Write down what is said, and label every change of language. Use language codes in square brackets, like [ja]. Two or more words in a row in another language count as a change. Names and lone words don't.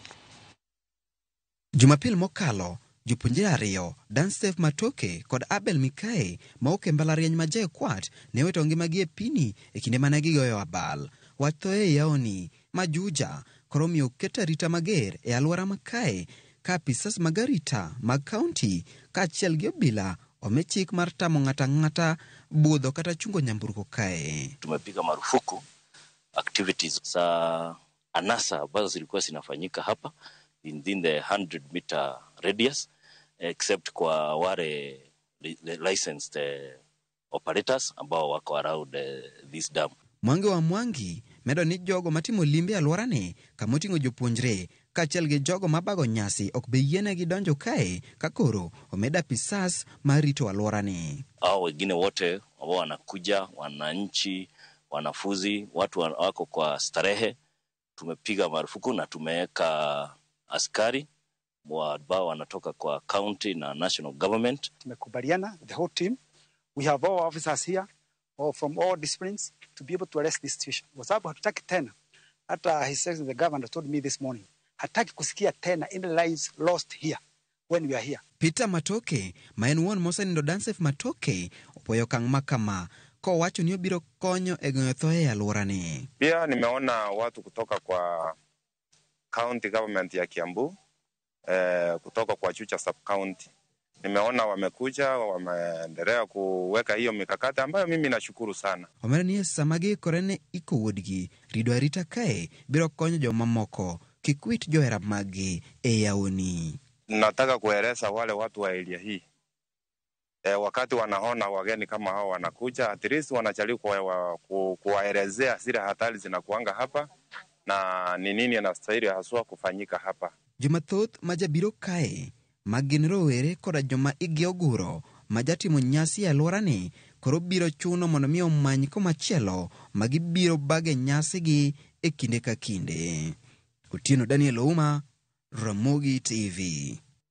[luo] Jumapil mokalo jopuonjre ariyo, Danstef Matoke kod Abel Mikae mawuok e mbalariany ma JKUAT ne owito ngimagi e pini e kinde mane gigoyo abal. Wach thoe e yawoni ma Juja koro miyo ket arita mager e alwora ma kae ka apisas mag arita mag kaunti kaachiel gi obila omi chik mar tamo ng'ata ng'ata budho kata chungo nyamburko kae. [sw] Tumepiga marufuku activities za anasa ambazo zilikuwa zinafanyika hapa [en] within the 100 meter radius [sw] except kwa wale [en] licensed operators [sw] ambao wako [en] around this dam. [luo] Mwangi wa Mwangi medo ni jogo matimo limbe alworani kamoting'o jopuonjre kaachiel gi jogo mabago nyasi ok be yienegi donjo kae ka koro omed apisas marito alworani. [sw] Hao wengine wote ambao wanakuja, wananchi, wanafunzi, watu wako kwa starehe, tumepiga marufuku na tumeweka askari ambao wanatoka kwa county na national government. Tumekubaliana, [en] the whole team, we have all officers here or from all disciplines to be able to arrest this situation. [sw] Kwa sababu hatutaki tena, hata [en] his excellency the governor told me this morning, [sw] hataki kusikia tena [en] in the lives lost here when we are here. [luo] Peter Matoke, maen wuon mosenindo Danstef Matoke, opoyo okang' makama kowacho ni obiro konyo e geng'o thoe e alworani. [sw] Pia nimeona watu kutoka kwa county government ya Kiambu, kutoka kwa Juja sub county. Nimeona wamekuja, wameendelea kuweka hiyo mikakati ambayo mimi nashukuru sana. [luo] Omera ni samagi korene iko wuodgi, rido arita kae biro konyo joma moko kikwit johera magi e yawoni. [sw] Nataka kueleza wale watu wa area hii. Wakati wanaona wageni kama hao wanakuja, [en] at least [sw] wanajaribu kuwaelezea zile hatari zinakuanga hapa na ni nini yanastahili haswa kufanyika hapa. [luo] Jumathoth majabiro kae magin rowere koda joma igi oguro majatimo nyasi e alworani koro biro chuno mondo mi omany komachielo magibiro bage nyasi gi e kinde ka kinde. Otieno Daniel Ouma, Ramogi TV.